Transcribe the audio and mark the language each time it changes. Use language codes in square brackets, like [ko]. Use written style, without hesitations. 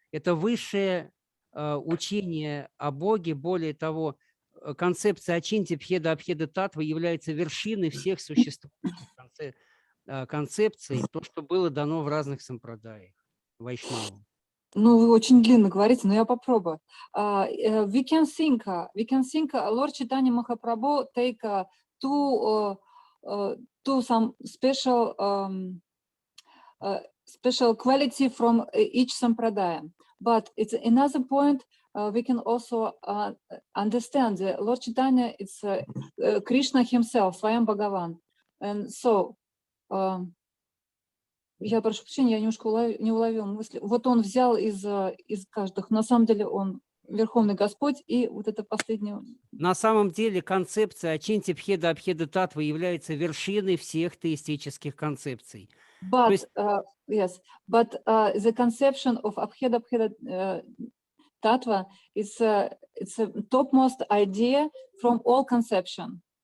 [ru] Это высшее учение о Боге. Более того, концепция Ачинти Бхеда Абхеда Татва является вершиной всех существующих концепций, то, что было дано в разных сампрадаях Вайшнавам. Вы очень длинно говорите, но я попробую. [en] We can think Lord Chaitanya Mahaprabhu take two some special quality from each sampradaya. But it's another point we can also understand that Lord Chaitanya is Krishna himself, Swayam Bhagavan. And so [ru] Я прошу прощения, я немножко не уловила мысли. Вот он взял из каждых. На самом деле он Верховный Господь, и вот это последнее. На самом деле концепция Ачинти Бхеда Абхеда Татва является вершиной всех теистических концепций. [en] But yes, but the conception of Abheda Bheda Tattva is it's a topmost idea from all conception.